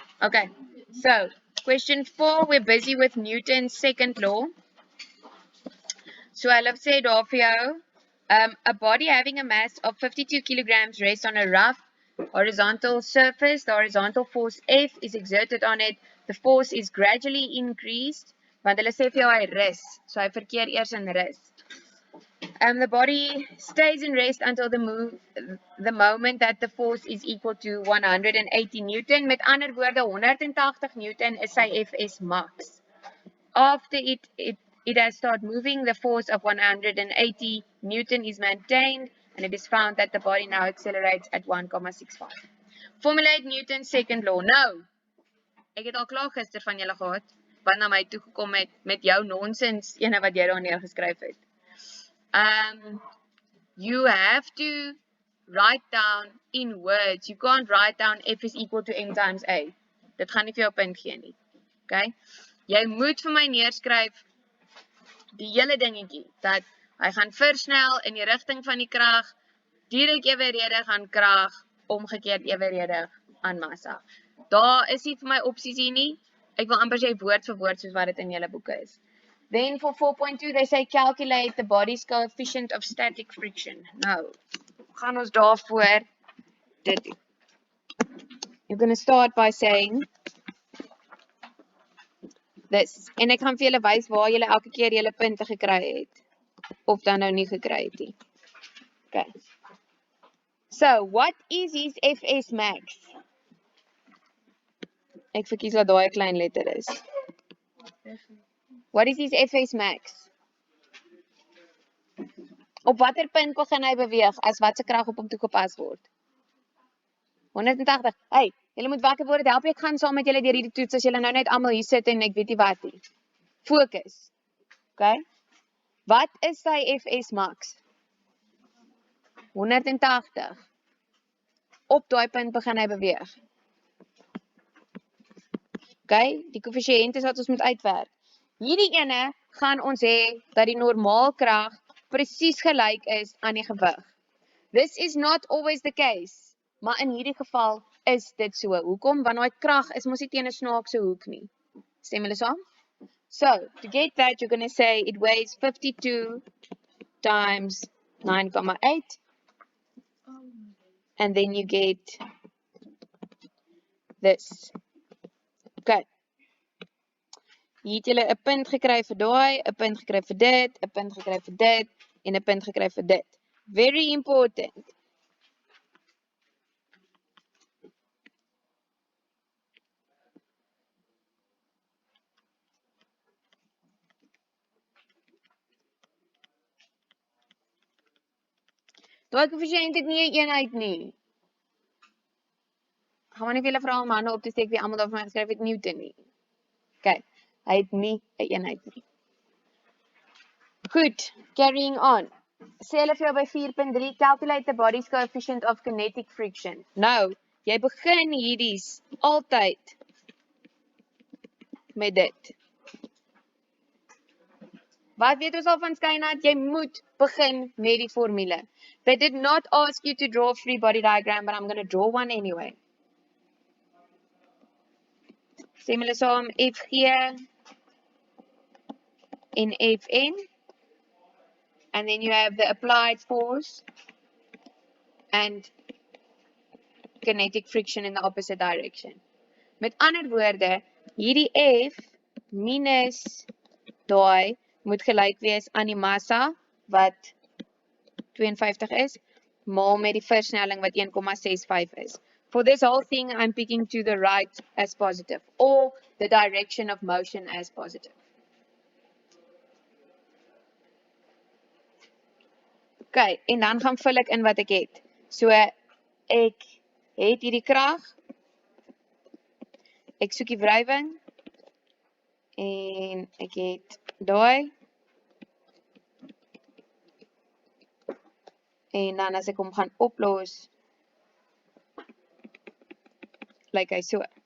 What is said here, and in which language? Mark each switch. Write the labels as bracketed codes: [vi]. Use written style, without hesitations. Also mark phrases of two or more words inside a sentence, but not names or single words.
[en] Okay, so question 4, we're busy with Newton's second law. So I'll have said off here, a body having a mass of 52 kilograms rests on a rough horizontal surface. The horizontal force F is exerted on it. The force is gradually increased. [af] Want hulle sê vir jou hy rus. So hy verkeer eers in rus. [en] The body stays in rest until the moment that the force is equal to 180 Newton. [af] Met ander woorde, 180 Newton is sy Fs max. [en] After it has started moving, the force of 180 Newton is maintained, and it is found that the body now accelerates at 1,65. Formulate Newton's second law. [af] Nou, ek het al klaar gister van julle gehad, wat na my toe gekom het met jou nonsens, ene wat jy daar neergeskryf het. [en] You have to write down in words. You can't write down F is equal to M times A. [af] Dit gaan nie vir jou punt gee nie. Okay? Jy moet vir my neerskryf die hele dingetjie, dat hy gaan versnel in die rigting van die krag, direk evenredig aan krag, omgekeerd evenredig aan massa. Daar is nie vir my opsies hier nie. Ek wil amper sê woord vir woord soos wat dit in julle boeke is. [en] Then for 4.2, they say calculate the body's coefficient of static friction. [af] Nou, gaan ons daarvoor dit doen. [en] You're going to start by saying this. [af] En ek gaan vir julle wys waar julle elke keer julle punte gekry het. Of dan nou nie gekry het nie. [en] Okay. So, what is his Fs max? [af] Ek verkies wat daai klein letter is. [en] What is his Fs max? [af] Op watter punt begin hy beweeg as wat se krag op hom toegepas word? 180. Hey, julle moet wakker word. Help ek gaan saam met julle deur hierdie toets as julle nou net almal hier sit en ek weet nie wat nie. Fokus. Okay? Wat is sy Fs max? 180. Op daai punt begin hy beweeg. Okay? Die koëffisiënt is wat ons moet uitwerk. Hierdie ene gaan ons hê dat die normaalkrag presies gelyk is aan die gewig. [en] This is not always the case, [af] maar in hierdie geval is dit so. Hoekom? Want daai krag is mos nie teen 'n snaakse hoek nie. Stem julle saam? [en] So, to get that, you're going to say it weighs 52 times 9,8. And then you get this. Okay. [af] Hier het julle 'n punt gekry vir daai, 'n punt gekry vir dit, 'n punt gekry vir dit en 'n punt gekry vir dit. [en] Very important. [af] Daai koëffisiënt het nie 'n eenheid nie. Gaan maar nie vir julle vra om hande op te steek wie almal daar vir my geskryf het Newton nie. Okay, hy het nie 'n eenheid nie. Goed, [en] carrying on. [af] Sê hulle vir jou by 4.3, [en] calculate the body's coefficient of kinetic friction. [af] Nou, jy begin hierdies altyd met dit. Wat weet ons al van Skynat? Jy moet begin met die formule. [en] They did not ask you to draw a free body diagram, but I'm going to draw one anyway. [af] Stem hulle saam, Fg en Fn. [en] And then you have the applied force and kinetic friction in the opposite direction. [af] Met ander woorde, hierdie F minus daai moet gelyk wees aan die massa wat 52 is, maal met die versnelling wat 1,65 is. [en] For this whole thing, I'm picking to the right as positive, or the direction of motion as positive. [af] Okay, en dan gaan vul ek in wat ek het. So, ek het hierdie krag, ek soek die wrywing, en ek het daai, en dan as ek hom gaan oplos, lyk hy so.